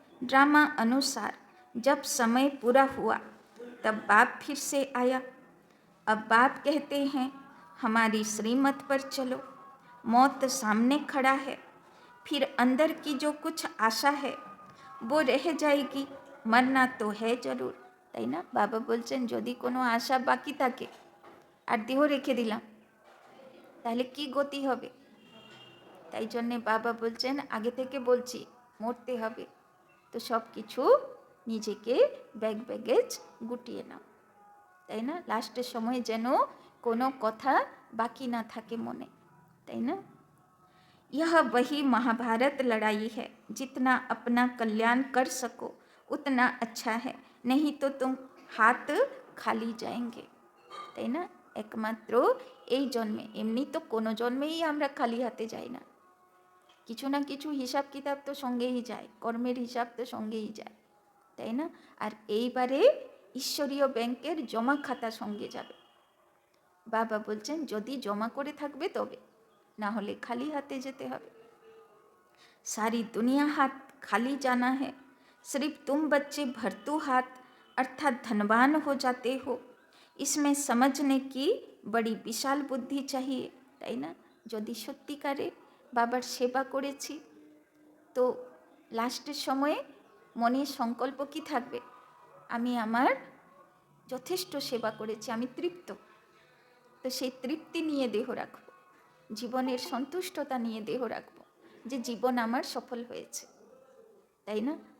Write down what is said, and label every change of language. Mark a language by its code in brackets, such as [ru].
[hi] Drama अनुसार जब समय पूरा हुआ तब बाप फिर से आया। अब बाप कहते हैं हमारी श्रीमत पर चलो, मौत सामने खड़ा है, फिर अंदर की जो कुछ आशा है वो रह जाएगी, मरना तो है जरूर, [bn] তাই না? বাবা বলছেন যদি কোনো আশা বাকি থাকে আর দেহ রেখে দিলাম তাহলে কি গতি হবে? তাই জন্যে বাবা বলছেন আগে থেকে বলছি মরতে হবে, তো সব কিছু নিজেকে ব্যাগেজ গুটিয়ে নাও, তাই না? লাস্টের সময় যেন কোনো কথা বাকি না থাকে মনে, তাই না? [hi] यह वही महाभारत लड़ाई है, जितना अपना कल्याण कर सको उतना अच्छा है, नहीं तो तुम हाथ खाली जाएंगे, [bn] তাই না? একমাত্র এই জন্মে, এমনি তো কোনো জন্মেই আমরা খালি হাতে যাই না, কিছু না কিছু হিসাব কিতাব তো সঙ্গেই যায়, কর্মের হিসাব তো সঙ্গেই যায়, তাই না? আর এইবারে ঈশ্বরীয় ব্যাংকের জমা খাতা সঙ্গে যাবে। বাবা বলছেন যদি জমা করে থাকবে তবে, না হলে খালি হাতে যেতে হবে। [hi] सारी दुनिया हाथ खाली जाना है, सिर्फ तुम बच्चे भरतू हाथ अर्थात धनवान हो जाते हो, इसमें समझने की बड़ी विशाल बुद्धि चाहिए, [bn] তাই না? যদি সত্যিকারে বাবার সেবা করেছি তো লাস্টের সময়ে মনে সংকল্প কি থাকবে, আমি আমার যথেষ্ট সেবা করেছি, আমি তৃপ্ত। তো সেই তৃপ্তি নিয়ে দেহ রাখবো, জীবনের সন্তুষ্টতা নিয়ে দেহ রাখবো, যে জীবন আমার সফল হয়েছে, তাই না?